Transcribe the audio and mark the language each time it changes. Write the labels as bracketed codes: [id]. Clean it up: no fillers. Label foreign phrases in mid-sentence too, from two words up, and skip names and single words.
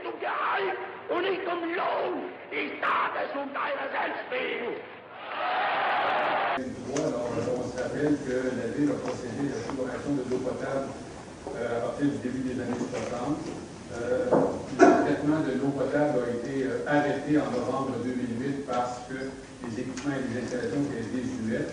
[de] Sicherheit und nicht um Lohn die Staatsgesundheit selbst. [fr] Alors, on se rappelle que la Ville a procédé à la exploration de l'eau potable à partir du début des années 60. Le traitement de l'eau potable a été arrêté en novembre 2008 parce que les équipements et les installations étaient désuets.